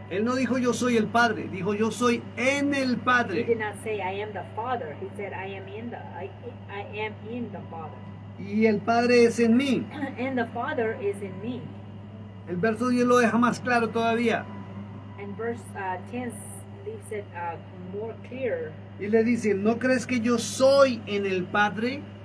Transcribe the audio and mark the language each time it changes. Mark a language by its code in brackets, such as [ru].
[es] Él no dijo yo soy el Padre, dijo yo soy en el [en] He [es] Padre. [en] did not say I am the Father. He said I am in the Father. [es] Y el Padre es en mí. [en] And the Father is in me. [es] El verso 10 lo deja más claro todavía. [en] And verse 10 leaves it more clear. [es] Y le dice, ¿no crees que yo soy en el Padre?